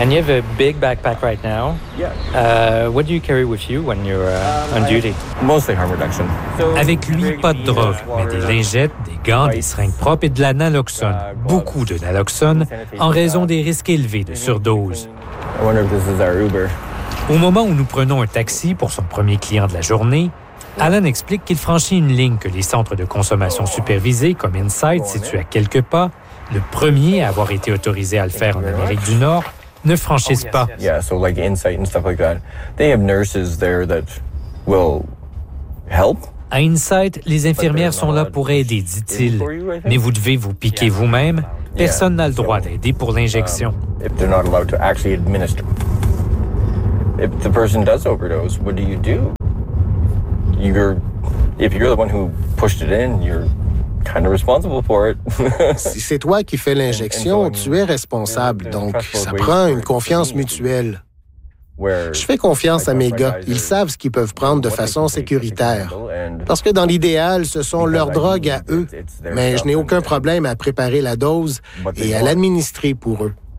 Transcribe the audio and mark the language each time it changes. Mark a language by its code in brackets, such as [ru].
[en] And you have a big backpack right now. Yeah. What do you carry with you when you're on duty? Mostly harm reduction. [fr] Avec lui, pas de drogue, mais des lingettes, des gants, des seringues propres et de la naloxone. Beaucoup de naloxone en raison des risques élevés de surdose. [en] I wonder if this is our Uber. [fr] Au moment où nous prenons un taxi pour son premier client de la journée, Alan explique qu'il franchit une ligne que les centres de consommation supervisés, comme Insight, situés à quelques pas, le premier à avoir été autorisé à le faire en Amérique du Nord, ne franchissent pas. [en] Yeah, so like Insight and stuff like that. They have nurses there that will help. [fr] À Insight, les infirmières sont là pour aider, dit-il. Mais vous devez vous piquer vous-même. Personne n'a le droit d'aider pour l'injection. [en] If they're not allowed to actually administer. If the person does overdose, what do you do? If you're the one who pushed it in, you're kind of responsible for it. [fr] Si c'est toi qui fais l'injection, tu es responsable, donc ça prend une confiance mutuelle. Je fais confiance à mes gars, ils savent ce qu'ils peuvent prendre de façon sécuritaire. Parce que dans l'idéal, ce sont leurs drogues à eux, mais je n'ai aucun problème à préparer la dose et à l'administrer pour eux.